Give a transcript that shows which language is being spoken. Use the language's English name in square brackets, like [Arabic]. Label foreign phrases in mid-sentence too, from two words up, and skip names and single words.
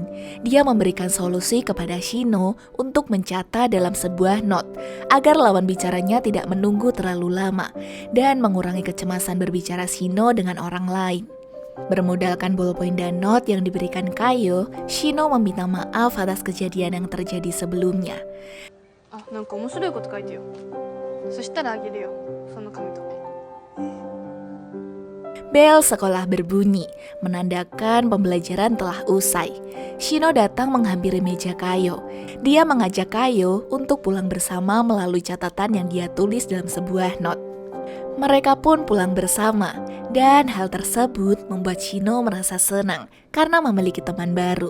[Indonesian] Dia memberikan solusi kepada Shino untuk mencatat dalam sebuah note agar lawan bicaranya tidak menunggu terlalu lama dan mengurangi kecemasan berbicara Shino dengan orang lain. Bermodalkan bolpoin dan not yang diberikan Kayo, Shino meminta maaf atas kejadian yang terjadi sebelumnya. [Japanese] あ、なんか面白いこと書いてよ。そしたらあげるよ、その紙とか。 [Indonesian] Bel sekolah berbunyi, menandakan pembelajaran telah usai. Shino datang menghampiri meja Kayo. Dia mengajak Kayo untuk pulang bersama melalui catatan yang dia tulis dalam sebuah not. Mereka pun pulang bersama, dan hal tersebut membuat Shino merasa senang karena memiliki teman baru.